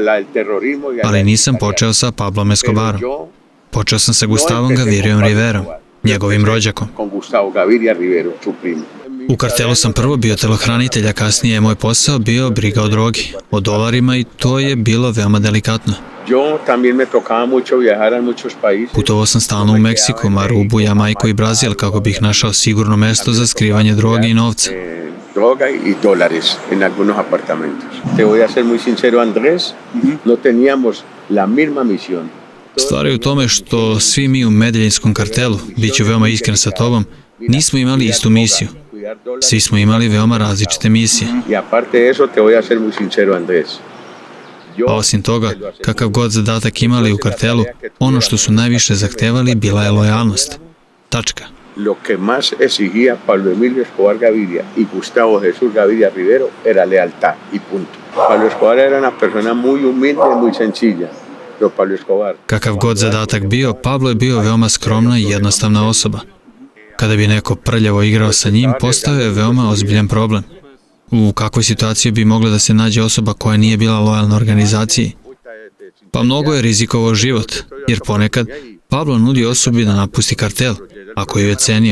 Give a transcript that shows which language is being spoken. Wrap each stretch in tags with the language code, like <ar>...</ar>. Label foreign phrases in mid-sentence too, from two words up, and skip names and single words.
<sr>Ali nisam počeo sa Pablom Escobarom. Počeo sam sa Gustavom Gavirijom Riverom njegovim rođakom.</sr> <es>Con Gustavo Gaviria Rivero, su primo.</es> <sr>U kartelu sam prvo bio telohranitelj, a kasnije je moj posao bio briga o drogi, o dolarima i to je bilo veoma delikatno.</sr> <es>Yo también me tocaba mucho viajar a muchos países.</es> <sr>Putovao sam stalno u Meksiku, Marubu, Jamajku i Brazil kako bih našao sigurno mesto za skrivanje droge i novca.</sr> <es>Droga y dólares en algunos apartamentos. Te voy a ser muy sincero, Andrés, no teníamos la misma misión.</es> <sr>Stvar je u tome što svi mi u Medeljinskom kartelu, bit ću veoma iskren sa tobom, nismo imali istu misiju. Svi smo imali veoma različite misije.</sr> <es>Y aparte de eso, te voy a ser muy sincero, Andrés.</es> <sr>A osim toga, kakav god zadatak imali u kartelu, ono što su najviše zahtevali bila je lojalnost. Tačka.</sr> <es>Lo que más exigía Pablo Emilio Escobar Gaviria y Gustavo Jesús Gaviria Rivero era lealtad y punto. Pablo Escobar era una persona muy humilde y muy sencilla. Pero Pablo Escobar...</es> <sr>Kakav god zadatak bio, Pablo je bio veoma skromna i jednostavna osoba. Kada bi neko prljavo igrao sa njim, postao je veoma ozbiljan problem. U kakvoj situaciji bi mogla da se nađe osoba koja nije bila lojalna organizaciji? Pa mnogo je rizikovao život, jer ponekad Pablo nudi osobi da napusti kartel, ako ju je cenio.</sr>